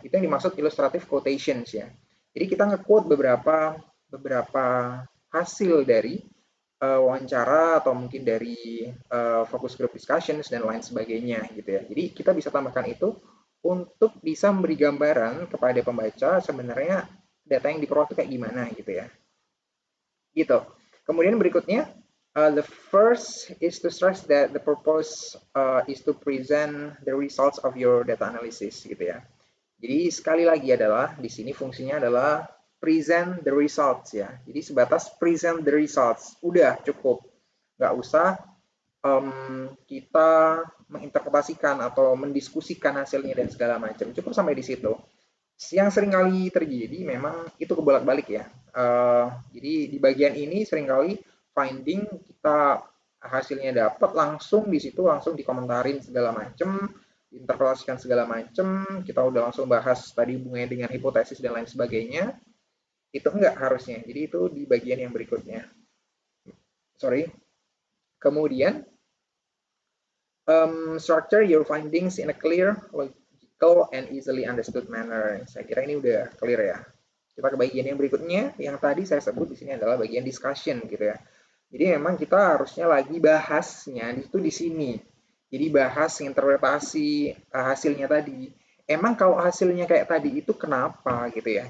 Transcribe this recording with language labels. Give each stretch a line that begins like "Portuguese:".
Indonesian: Itu yang dimaksud illustrative quotations ya. Jadi kita nge-quote beberapa hasil dari wawancara atau mungkin dari focus group discussions dan lain sebagainya gitu ya. Jadi kita bisa tambahkan itu untuk bisa memberi gambaran kepada pembaca sebenarnya data yang diperoleh itu kayak gimana gitu ya. Gitu. Kemudian berikutnya,
English: the first is to stress that the purpose is to present the results of your data analysis
Indonesian: gitu ya. Jadi sekali lagi adalah di sini fungsinya adalah
English: present the results
Indonesian: ya. Jadi sebatas
English: present the results,
Indonesian: udah cukup. Nggak usah kita menginterpretasikan atau mendiskusikan hasilnya dan segala macam. Cukup sampai di situ. Yang seringkali terjadi memang itu kebolak-balik ya. Jadi di bagian ini seringkali finding kita hasilnya dapat langsung di situ langsung dikomentarin segala macam, diinterpretasikan segala macam, kita udah langsung bahas tadi hubungannya dengan hipotesis dan lain sebagainya. Itu enggak harusnya. Jadi itu di bagian yang berikutnya. Sorry. Kemudian
English: structure your findings in a clear, logical, and easily understood manner.
Indonesian: Saya kira ini udah clear ya. Kita ke bagian yang berikutnya, yang tadi saya sebut di sini adalah bagian discussion gitu ya. Jadi memang kita harusnya lagi bahasnya itu di sini. Jadi bahas interpretasi hasilnya tadi. Emang kalau hasilnya kayak tadi itu kenapa gitu ya.